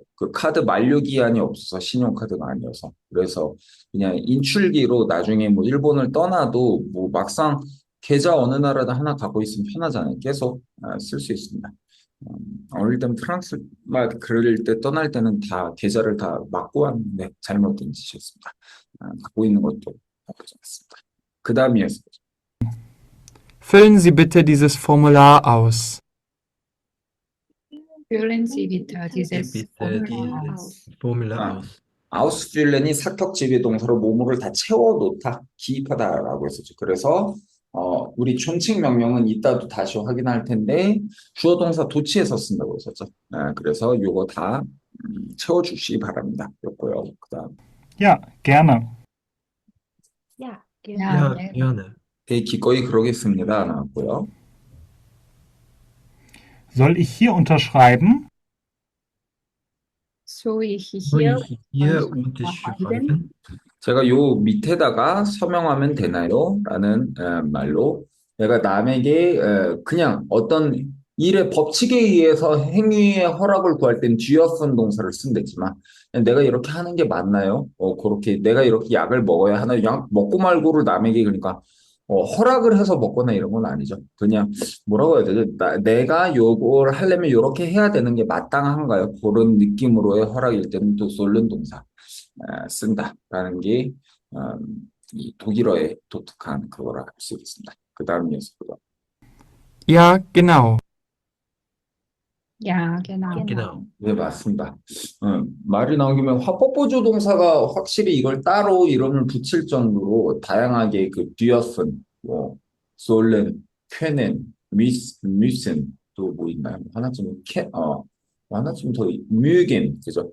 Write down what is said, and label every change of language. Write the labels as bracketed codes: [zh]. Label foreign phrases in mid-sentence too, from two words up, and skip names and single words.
[ko] 그 카드 만료기한이 없어서 신용카드가 아니어서. 그래서 그냥 인출기로 나중에 뭐 일본을 떠나도 뭐 막상 계좌 어느 나라든 하나 갖고 있으면 편하잖아요. 계속 쓸 수 있습니다. 어릴 때는 프랑스 말 그럴 때 떠날 때는 다 계좌를 다 막고 왔는데 잘못된 짓이었습니다. 갖고 있는 것도 나쁘지 않습니다. 그 다음이었어요. [de] Füllen Sie bitte dieses Formular aus. Füllen Sie bitte dieses Bitte Formular aus. dieses Formular aus. [ko] 아우스필렌이 사격 지배 동사로 뭐뭐를 다 채워놓다, 기입하다라고 했었죠. 그래서 우리 존칭 명령은 이따도 다시 확인할 텐데 주어 동사 도치에서 쓴다고 했었죠. 그래서 요거 다 채워주시기 바랍니다. 요거요. 그다음 [de] Ja, gerne. Ja, Ja, Ja, gerne. [ko] 기꺼이 그러겠습니다. 나왔고요. [de] Soll ich hier unterschreiben? soll ich Soll hier ich hier unterschreiben? unterschreiben? [ko] 제가 요 밑에다가 서명하면 되나요? 라는 말로 내가 남에게 그냥 어떤 일의 법칙에 의해서 행위의 허락을 구할 땐 뒤어쓴 동사를 쓴댔지만 내가 이렇게 하는 게 맞나요? 그렇게 내가 이렇게 약을 먹어야 하나? 약 먹고 말고를 남에게 그러니까 허락을 해서 먹거나 이런 건 아니죠. 그냥 뭐라고 해야 되죠? 내가 요걸 하려면 이렇게 해야 되는 게 마땅한가요? 그런 느낌으로의 허락일 때는 또 쏠른 동사 쓴다라는 게 이 독일어의 독특한 그거라 할 수 있습니다. 그 다음 녀석으로. [de] Ja, genau. Ja, genau. Genau. [ko] 네, 맞습니다. 말이 나온 김에 화법보조 동사가 확실히 이걸 따로 이름을 붙일 정도로 다양하게 그 뒤어쓴, 뭐, 솔렌, 쾌넨, 뮤슨, 또 뭐 있나요? 하나쯤 더, 뮤겐, 그죠?